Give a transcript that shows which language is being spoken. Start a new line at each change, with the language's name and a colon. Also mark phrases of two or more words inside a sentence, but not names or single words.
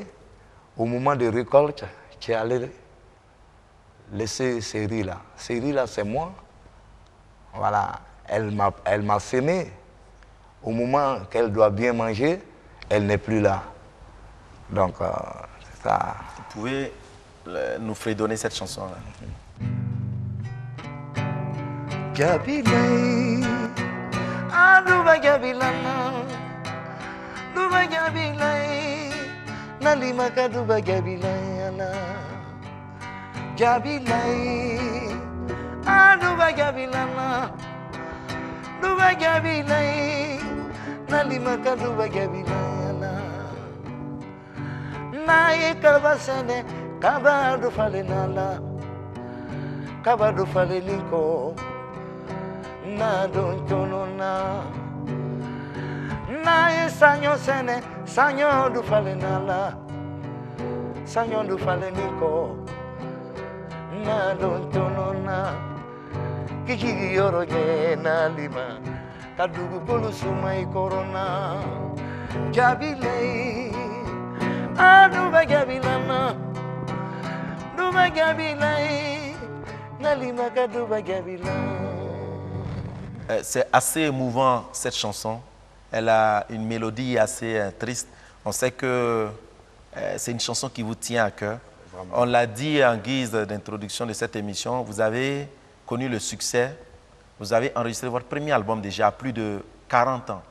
French: Au moment de récolte, tu es allé laisser ces riz-là. Ces riz-là, c'est moi. Voilà, elle m'a semé. Au moment qu'elle doit bien manger, elle n'est plus là. Donc, c'est ça. Vous pouvez nous fredonner cette chanson-là?
Bambara: Gabilay, aduba gabilana, duba gabilay, nalima kaduba gabilayana. Gabilay, aduba gabilana, duba gabilay, nalima kaduba gabilayana. Naye kabasane, kabadu falenala, kabadu faleliko. Na don tonona na e sanyo sene sanyo du fale nala sanyo du fale niko na don tonona kiki yoro ge na lima kadugu bolu sumai corona jabile adu bagabilana du bagabilai na lima kadu bagabilana.
French: C'est assez émouvant cette chanson. Elle a une mélodie assez triste. On sait que c'est une chanson qui vous tient à cœur. Vraiment. On l'a dit en guise d'introduction de cette émission, vous avez connu le succès. Vous avez enregistré votre premier album déjà à plus de 40 ans.